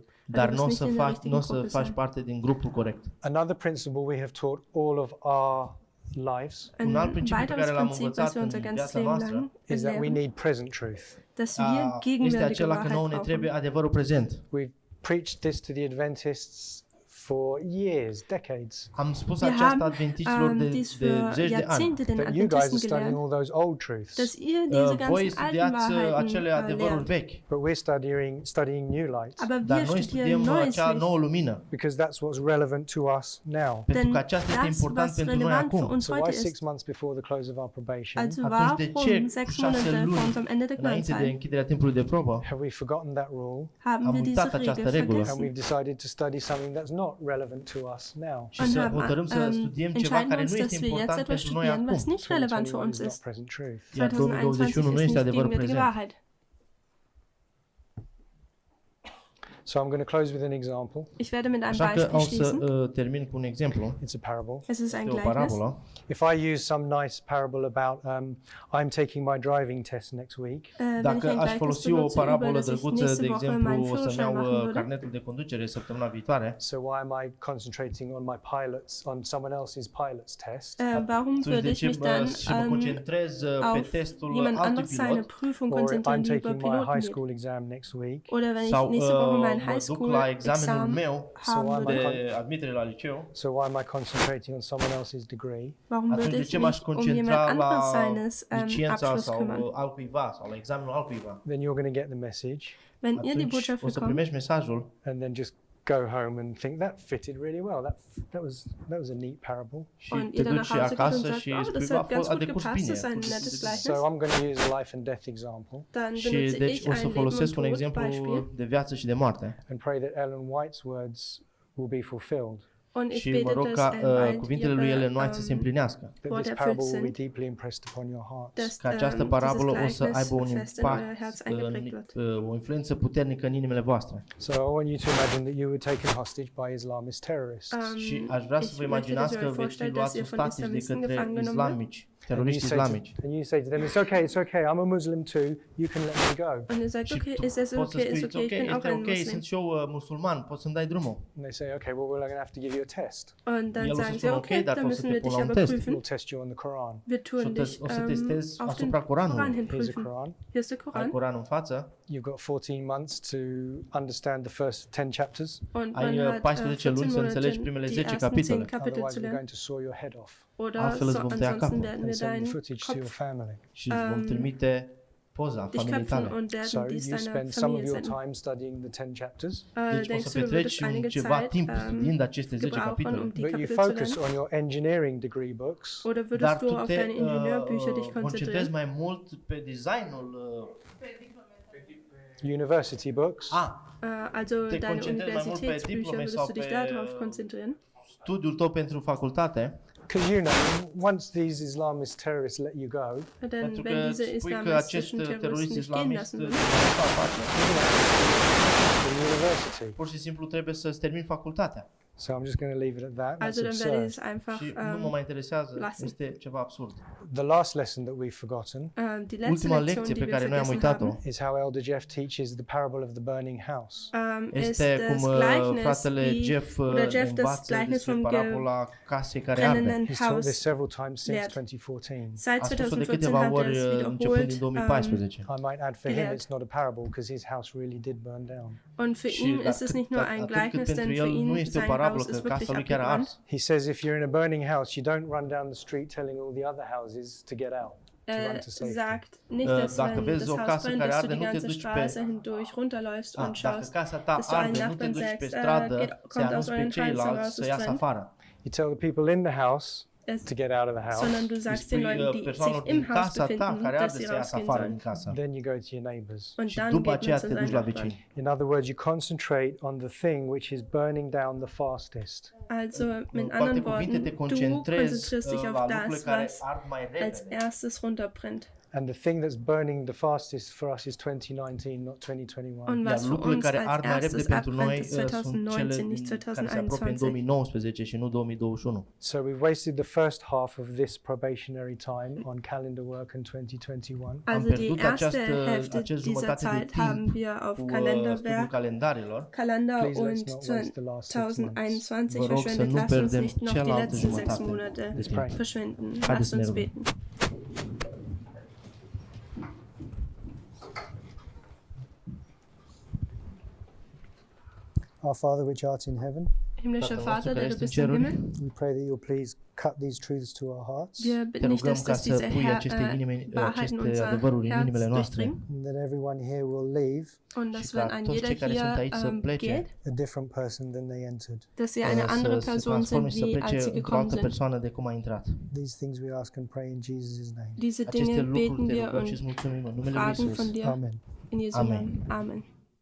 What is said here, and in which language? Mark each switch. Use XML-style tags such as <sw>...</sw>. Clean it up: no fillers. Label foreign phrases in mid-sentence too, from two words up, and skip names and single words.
<ro>dar</ro> <de>du</de> <ro>nu o</ro> <de>wirst</de> <ro>să</ro> <de>nicht in der</de> <ro>faci,</ro> <de>richtigen</de> <ro>nu o să</ro> <de>Gruppe</de> <ro>faci</ro> <de>sein.</de> <ro>parte din grupul corect.</ro> <en>Another principle we have taught all of our lives</en> <de>Ein</de> <ro>Un alt principiu pe</ro> <de>weiteres</de> <ro>care l-am</ro> <de>Prinzip,</de> <ro>învățat</ro> <de>was wir unser</de> <ro>în</ro> <de>ganzes</de> <ro>viața</ro> <de>Leben</de> <ro>noastră,</ro> <de>lang</de> <en>is that we</en> <de>lehren,</de> <en>need present truth.</en> <de>dass wir</de> <ro>este</ro> <de>gegenwärtige</de> <ro>acela că nouă ne</ro> <de>Wahrheit</de> <ro>trebuie</ro> <de>brauchen.</de> <ro>adevărul prezent.</ro> <en>We've preached this to the Adventists for years, decades.</en> <ro>Am spus</ro> <de>Wir</de> <ro>aceasta</ro> <de>haben</de> <ro>adventiților</ro> <de>dies</de> <ro>de</ro> <de>für</de> <ro>zeci de ani.</ro> <de>Jahrzehnte den</de> <en>That you guys are</en> <de>Adventisten</de> <en>studying</en> <de>gelehrt,</de> <en>all those old truths,</en> <de>dass ihr diese</de> <ro>Voi</ro> <de>ganzen alten</de> <ro>studiați acele</ro> <de>Wahrheiten</de> <ro>adevăruri</ro> <de>lehrt.</de> <ro>vechi,</ro> <en>but we're studying new light</en> <de>Aber</de> <ro>dar</ro> <de>wir</de> <ro>noi</ro> <de>studieren</de> <ro>studiem</ro> <de>neues</de> <ro>acea</ro> <de>Licht,</de> <ro>nouă lumină,</ro> <en>because that's what's relevant to us now.</en> <ro>pentru</ro> <de>denn</de> <ro>că aceasta este</ro> <de>das,</de> <ro>important</ro> <de>was</de> <ro>pentru noi</ro> <de>relevant für</de> <ro>acum.</ro> <de>uns</de> <en>So</en> <de>heute</de> <en>why 6</en> <de>ist.</de> <en>months before the close of our probation</en> <de>Also</de> <ro>Atunci de ce</ro> <de>warum</de> <ro>cu 6</ro> <de>6 Monate vor</de> <ro>luni</ro> <de>unserem Ende der</de> <ro>înainte de</ro> <de>Gnadenzeit</de> <ro>închiderea timpului de probă,</ro> <en>have we forgotten that rule</en> <de>haben</de> <ro>am</ro> <de>wir diese</de> <ro>uitat această</ro> <de>Regel</de> <ro>regulă.</ro> <en>and</en> <de>vergessen</de> <en>we've decided to study something that's not relevant to us now?</en> <ro>și</ro> <de>und</de> <ro>să</ro> <de>haben,</de> <ro>hotărâm să studiem ceva</ro> <de>entscheiden</de> <ro>care</ro> <de>uns,</de> <ro>nu</ro> <de>dass</de> <ro>este</ro> <de>wir jetzt</de> <ro>important</ro> <de>etwas</de> <ro>pentru noi</ro> <de>studieren,</de> <ro>acum.</ro> <de>was nicht relevant für</de> <en>2021</en> <de>uns</de> <en>is not</en> <de>ist.</de> <en>present truth.</en> <ro>Iar 2021 2021 nu</ro> <de>ist</de> <ro>este</ro> <de>nicht</de> <ro>adevărul</ro> <de>gegenwärtige</de> <ro>prezent.</ro> <de>Wahrheit.</de> <en>So I'm going to close with an example.</en> <de>Ich werde mit einem</de> <ro>Așa că</ro> <de>Beispiel</de> <ro>o să</ro> <de>schließen.</de> <ro>termin cu un exemplu.</ro> <en>It's a parable.</en> <de>Es ist ein</de> <ro>Este o</ro> <de>Gleichnis.</de> <ro>parabolă.</ro> <en>If I use some nice parable about I'm taking my driving test next week,</en> <de>Wenn ich</de> <ro>Dacă</ro> <de>ein</de> <ro>aș</ro> <de>Gleichnis</de> <ro>folosi o</ro> <de>benutze über,</de> <ro>parabolă</ro> <de>dass ich</de> <ro>drăguță,</ro> <de>nächste</de> <ro>de</ro> <de>Woche</de> <ro>exemplu,</ro> <de>meinen</de> <ro>o să-mi</ro> <de>Führerschein machen</de> <ro>iau</ro> <de>würde,</de> <ro>carnetul de conducere săptămâna viitoare,</ro> <en>so why am I concentrating on my on someone else's pilot's test?</en> <de>warum</de> <ro>atunci</ro> <de>würde</de> <ro>de</ro> <de>ich</de> <ro>ce</ro> <de>mich dann</de> <ro>și mă concentrez pe</ro> <de>auf</de> <ro>testul</ro> <de>jemand</de> <ro>altui</ro> <de>anderes seine</de> <ro>pilot,</ro> <de>Prüfung</de> <en>Or</en> <de>konzentrieren,</de> <en>I'm</en> <de>die über</de> <en>taking my</en> <de>Piloten</de> <en>high</en> <de>geht?</de> <en>school exam next week,</en> <de>Oder wenn ich</de> <ro>sau</ro> <de>nächste Woche mein</de> <ro>mă duc la examenul</ro> <de>Highschool-Examen</de> <ro>meu</ro> <de>haben</de> <en>So</en> <de>würde,</de> <ro>de admitere la liceu,</ro> <en>so why am I concentrating on someone else's degree?</en> <de>warum</de> <ro>atunci</ro> <de>würde</de> <ro>de</ro> <de>ich</de> <ro>ce m-aș</ro> <de>mich um</de> <ro>concentra</ro> <de>jemand anderes</de> <ro>la</ro> <de>seines</de> <ro>licența</ro> <de>Abschluss</de> <ro>sau</ro> <de>kümmern?</de> <ro>altcuiva sau la examenul altcuiva?</ro> <en>Then you're going to get the message</en> <de>Wenn ihr die</de> <ro>Atunci</ro> <de>Botschaft</de> <ro>o să</ro> <de>bekommt</de> <ro>primești mesajul</ro> <en>and then just go home and think that fitted really well. That was a neat parable.</en> <ro>Și</ro> <de>Und</de> <ro>te</ro> <de>ihr dann</de> <ro>duci</ro> <de>nach Hause geht und</de> <ro>acasă</ro> <de>sagt,</de> <ro>și</ro> <de>oh,</de> <ro>spui,</ro> <de>das</de> <ro>bă,</ro> <de>hat ganz</de> <ro>a</ro> <de>gut</de> <ro>decurs</ro> <de>gepasst,</de> <ro>bine.</ro> <de>das ist ein nettes</de> <en>So</en> <de>Gleichnis.</de> <en>I'm going to use a life and death example</en> <de>Dann</de> <ro>Și</ro> <de>benutze</de> <ro>deci</ro> <de>ich</de> <ro>o să</ro> <de>ein Leben-</de> <ro>folosesc</ro> <de>und</de> <ro>un exemplu</ro> <de>Tod-Beispiel</de> <ro>de viață și de moarte.</ro> <en>and pray that Ellen White's words will be fulfilled.</en> <de>und ich</de> <ro>Și</ro> <de>bete,</de> <ro>mă rog</ro> <de>dass</de> <ro>ca White cuvintele lui Ellen White să se împlinească.</ro> <en>That</en> <de>Worte</de> <en>this</en> <de>erfüllt</de> <en>parable will be</en> <de>sind,</de> <en>deeply impressed upon your hearts.</en> <de>dass</de> <ro>Că această</ro> <de>dieses</de> <ro>parabolă o să</ro> <de>Gleichnis</de> <ro>aibă un</ro> <de>fest in euer Herz</de> <ro>impact,</ro> <de>eingeprägt wird.</de> <ro>o influență puternică în inimile voastre.</ro> <en>So I want you to imagine that you were taken hostage by Islamist terrorists.</en> <ro>Și aș vrea să vă imaginați că veți fi luați ostatici de către islamici, teroriști islamici.</ro> <en>And you say to them, it's okay, I'm a Muslim too, you can let me go.</en> <de>Und ihr sagt,</de> <ro>Și</ro> <de>okay,</de> <ro>tu</ro> <de>ist das</de> <ro>poți să</ro> <de>okay,</de> <ro>spui,</ro> <de>ist okay, ich bin auch</de> <ro>este</ro> <de>ein</de> <ro>ok,</ro> <de>Muslim.</de> <ro>sunt și eu musulman, poți să-mi dai drumul.</ro> <en>And they say, okay, well, we're going to have to give you a test.</en> <de>Und dann</de> <ro>El o să</ro> <de>sagen sie,</de> <ro>spună,</ro> <de>okay,</de> <ro>ok, dar</ro> <de>dann</de> <ro>o să</ro> <de>müssen</de> <ro>te</ro> <de>wir</de> <ro>pun</ro> <de>dich</de> <ro>la un</ro> <de>aber</de> <ro>test.</ro> <de>prüfen.</de> <en>We'll test you on the Quran.</en> <de>Wir tun dich</de> <ro>O să testez</ro> <de>auf den</de> <ro>asupra Coranului.</ro> <de>Koran hin</de> <en>Here's a</en> <de>prüfen.</de> <en>Quran.</en> <de>Hier ist der</de> <ro>Ai</ro> <de>Koran.</de> <ro>Coranul în față,</ro> <en>You've got 14 months to understand the first 10 chapters.</en> <de>Und</de> <ro>ai</ro> <de>man hat</de> <ro>14 luni</ro> <de>14</de> <ro>să înțelegi</ro> <de>Monate</de> <ro>primele</ro> <de>die</de> <ro>10</ro> <de>ersten 10</de> <ro>capitole.</ro> <de>Kapitel zu</de> <en>Otherwise, we're</en> <de>lernen.</de> <en>going to saw your head off</en> <de>Oder</de> <ro>Altfel îți vom tăia</ro> <de>ansonsten</de> <ro>capul</ro> <de>werden</de> <en>and</en> <de>wir</de> <en>send the</en> <de>deinen</de> <en>footage to your</en> <de>Kopf</de> <en>family.</en> <ro>Și îți vom trimite poza</ro> <de>dich</de> <ro>familiei</ro> <de>köpfen</de> <ro>tale.</ro> <de>und</de> <en>So</en> <de>werden dies</de> <en>you</en> <de>deiner</de> <en>spend some of</en> <de>Familie</de> <en>your</en> <de>senden.</de> <en>time studying the 10 chapters,</en> <ro>Deci o</ro> <de>Denkst</de> <ro>să</ro> <de>du, du</de> <ro>petreci</ro> <de>würdest einige</de> <ro>ceva</ro> <de>Zeit</de> <ro>timp studiind aceste 10</ro> <de>gebrauchen,</de> <ro>capitole.</ro> <de>um die</de> <en>but you</en> <de>Kapitel zu</de> <en>focus</en> <de>lernen?</de> <en>on your engineering degree books</en> <de>Oder</de> <ro>Dar</ro> <de>würdest</de> <ro>tu</ro> <de>du auf</de> <ro>te</ro> <de>deine Ingenieurbücher dich</de> <ro>concentrezi</ro> <de>konzentrieren?</de> <ro>mai mult pe designul</ro> <en>university books,</en> <de>Also</de> <ro>Te</ro> <de>deine</de> <ro>concentrezi mai mult pe</ro> <de>Universitätsbücher,</de> <ro>diplome</ro> <de>würdest</de> <ro>sau</ro> <de>du dich</de> <ro>pe</ro> <de>darauf konzentrieren?</de> <ro>studiul tău pentru facultate,</ro> <en>because you know, once these Islamist terrorists let you go,</en> <de>Denn</de> <ro>pentru</ro> <de>wenn</de> <ro>că</ro> <de>diese</de> <ro>spui că acest</ro> <de>islamistischen</de> <ro>terorist</ro> <de>Terroristen dich gehen</de> <ro>islamist</ro> <de>lassen</de> <ro>nu</ro> <de>würden,</de> <ro>face,</ro> <en>in university.</en> <ro>pur și simplu trebuie să-ți termini facultatea.</ro> <en>So I'm just going to leave it at that. That's</en> <de>also dann werde ich</de> <en>absurd.</en> <de>es einfach</de> <ro>Și nu mă mai interesează,</ro> <de>lassen.</de> <ro>este ceva absurd.</ro> <en>The last lesson that we've forgotten</en> <de>die letzte</de> <ro>Ultima</ro> <de>Lektion,</de> <ro>lecție</ro> <de>die</de> <ro>pe</ro> <de>wir</de> <ro>care noi am</ro> <de>vergessen</de> <ro>uitat-o</ro> <de>haben,</de> <en>is how Elder Jeff teaches the parable of the burning house.</en> <de>ist</de> <ro>este</ro> <de>das</de> <ro>cum</ro> <de>Gleichnis,</de> <ro>fratele</ro> <de>wie</de> <ro>Jeff</ro> <de>oder Jeff das</de> <ro>învață</ro> <de>Gleichnis</de> <ro>despre</ro> <de>vom</de> <ro>parabola casei care arde.</ro> <de>brennenden</de> <en>He's taught</en> <de>Haus</de> <en>this several times since</en> <de>lehrt.</de> <en>2014.</en> <de>Seit</de> <ro>A spus-o de</ro> <de>2014</de> <ro>câteva</ro> <de>hat er</de> <ro>ori</ro> <de>es</de> <ro>începând</ro> <de>wiederholt.</de> <ro>din 2014.</ro> <en>I might add for him</en> <de>gelehrt.</de> <en>it's not a parable because his house really did burn down.</en> <de>Und für</de> <ro>Și</ro> <de>ihn ist es nicht nur ein</de> <ro>atât cât</ro> <de>Gleichnis,</de> <ro>pentru</ro> <de>denn</de> <ro>el</ro> <de>für</de> <ro>nu</ro> <de>ihn</de> <ro>este o</ro> <de>sein</de> <ro>parabolă</ro> <de>Haus</de> <ro>că</ro> <de>ist wirklich</de> <ro>casa lui chiar a</ro> <de>abgebrannt.</de> <ro>ars.</ro> <en>He says if you're in a burning house, you don't run down the street telling all the other houses to get out, to run to safety.</en> <de>Sagt nicht, dass</de> <ro>Dacă</ro> <de>wenn</de> <ro>vezi</ro> <de>das</de> <ro>o</ro> <de>Haus</de> <ro>casă</ro> <de>brennt,</de> <ro>care</ro> <de>dass du</de> <ro>arde,</ro> <de>die</de> <ro>nu te</ro> <de>ganze</de> <ro>duci pe...</ro> <de>Straße hindurch runterläufst und</de> <ro>Dacă</ro> <de>schaust,</de> <ro>casa ta</ro> <de>dass du allen</de> <ro>arde, nu te</ro> <de>Nachbarn</de> <ro>duci pe</ro> <de>sagst,</de> <ro>stradă</ro> <de>geht-</de> <ro>să-i</ro> <de>kommt aus</de> <ro>anunți pe</ro> <de>euren Häusern raus,</de> <ro>ceilalți să</ro> <de>es</de> <ro>iasă</ro> <de>brennt.</de> <ro>afară.</ro> <en>You tell the people in the house</en> <de>Es,</de> <en>to get out of the house.</en> <de>sondern du</de> <ro>Îi</ro> <de>sagst den</de> <ro>spui</ro> <de>Leuten, die</de> <ro>persoanelor</ro> <de>sich im</de> <ro>din</ro> <de>Haus</de> <ro>casa ta</ro> <de>befinden,</de> <ro>care</ro> <de>dass</de> <ro>arde</ro> <de>sie</de> <ro>să iasă</ro> <de>rausgehen</de> <ro>afară</ro> <de>sollen.</de> <ro>din casă.</ro> <en>Then you go to your neighbors.</en> <de>Und</de> <ro>Și</ro> <de>dann</de> <ro>după</ro> <de>geht man</de> <ro>aceea</ro> <de>zu</de> <ro>te duci</ro> <de>seinen</de> <ro>la</ro> <de>Nachbarn.</de> <ro>vecini.</ro> <en>In other words, you concentrate on the thing which is burning down the fastest.</en> <de>Also mit</de> <ro>Cu alte</ro> <de>anderen</de> <ro>cuvinte, te</ro> <de>Worten, du</de> <ro>concentrezi</ro> <de>konzentrierst dich</de> <ro>la</ro> <de>auf</de> <ro>lucrurile</ro> <de>das,</de> <ro>care</ro> <de>was</de> <ro>ard mai</ro> <de>als</de> <ro>repede.</ro> <de>erstes runterbrennt.</de> <en>And the thing that's burning the fastest for us is 2019, not 2021.</en> <de>Und</de> <ro>Iar</ro> <de>was für</de> <ro>lucrurile</ro> <de>uns</de> <ro>care</ro> <de>als</de> <ro>ard mai repede</ro> <de>erstes</de> <ro>pentru noi</ro> <de>abbrennt, ist</de> <ro>sunt cele</ro> <de>2019, nicht</de> <ro>care se apropie în</ro> <de>2021.</de> <ro>2019 și nu 2021.</ro> <en>So we've wasted the first half of this probationary time on calendar work in 2021.</en> <de>Also die</de> <ro>pierdut</ro> <de>erste</de> <ro>această-</ro> <de>Hälfte</de> <ro>acest</ro> <de>dieser</de> <ro>jumătate de</ro> <de>Zeit</de> <ro>timp</ro> <de>haben wir auf</de> <ro>cu studiul</ro> <de>Kalenderwerk,</de> <ro>calendarilor.</ro> <de>Kalender</de> <en>Please let's</en> <de>und</de> <en>not waste the last 6 months.</en> <de>2021</de> <ro>Vă rog să</ro> <de>verschwendet.</de> <ro>nu</ro> <de>Lasst uns</de> <ro>pierdem</ro> <de>nicht noch die</de> <ro>cealaltă</ro> <de>letzten 6</de> <ro>jumătate</ro> <de>Monate</de> <ro>de timp.</ro> <de>verschwenden.</de> <ro>Haideți</ro> <de>Lasst</de> <ro>să ne</ro> <de>uns</de> <ro>rugăm.</ro> <de>beten.</de> <en>Our Father which art in heaven,</en> <de>Himmlischer</de> <ro>Tatăl nostru</ro> <de>Vater,</de> <ro>care</ro> <de>der du</de> <ro>ești în</ro> <de>bist im</de> <ro>ceruri,</ro> <de>Himmel,</de> <en>we pray that you'll please cut these truths to our hearts,</en> <de>wir</de> <ro>te</ro> <de>bitten dich,</de> <ro>rugăm</ro> <de>dass,</de> <ro>ca</ro> <de>dass</de> <ro>să</ro> <de>diese</de> <ro>pui aceste</ro> <de>Wahrheiten</de> <ro>aceste</ro> <de>unser</de> <ro>adevăruri în</ro> <de>Herz</de> <ro>inimile noastre</ro> <de>durchdringen</de> <en>and that everyone here will leave</en> <de>und dass,</de> <ro>și</ro> <de>wenn</de> <ro>ca</ro> <de>ein</de> <ro>toți</ro> <de>jeder</de> <ro>cei care sunt</ro> <de>hier</de> <ro>aici să plece,</ro> <de>geht,</de> <en>a different person than they entered.</en> <de>dass sie eine andere</de> <ro>să se</ro> <de>Person sind,</de> <ro>transforme și să</ro> <de>wie als</de> <ro>plece</ro> <de>sie</de> <ro>într-o</ro> <de>gekommen</de> <ro>altă</ro> <de>sind.</de> <ro>persoană de cum a intrat.</ro> <en>These things we ask and pray in Jesus' name.</en> <de>Diese</de> <ro>Aceste</ro> <de>Dinge</de> <ro>lucruri</ro> <de>beten</de> <ro>te</ro> <de>wir</de> <ro>rugăm și</ro> <de>und</de> <ro>îți mulțumim în numele lui</ro> <de>fragen</de> <ro>Iisus.</ro> <de>von dir Amen. in Jesu Amen. Namen. Amen.</de>